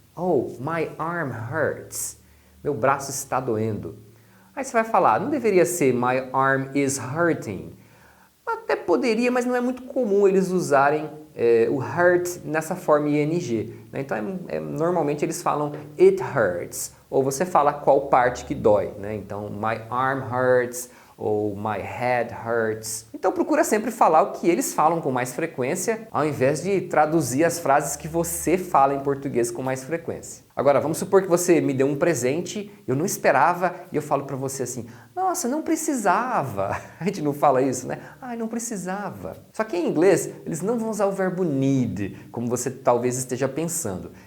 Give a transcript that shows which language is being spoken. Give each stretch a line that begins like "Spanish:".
English: Oh, my arm hurts.
Portuguese: Meu braço está doendo. Aí você vai falar, não deveria ser
English: my arm is hurting.
Portuguese: Até poderia, mas não é muito comum eles usarem o hurt nessa forma ing. Né? Então normalmente eles falam
English: it hurts.
Portuguese: Ou você fala qual parte que dói. Né? Então
English: my arm hurts
Portuguese: ou
English: my head hurts.
Portuguese: Então procura sempre falar o que eles falam com mais frequência, ao invés de traduzir as frases que você fala em português com mais frequência. Agora, vamos supor que você me deu um presente, eu não esperava, e eu falo para você assim, nossa, não precisava. A gente não fala isso, né? Ai, não precisava. Só que em inglês, eles não vão usar o verbo need, como você talvez esteja pensando.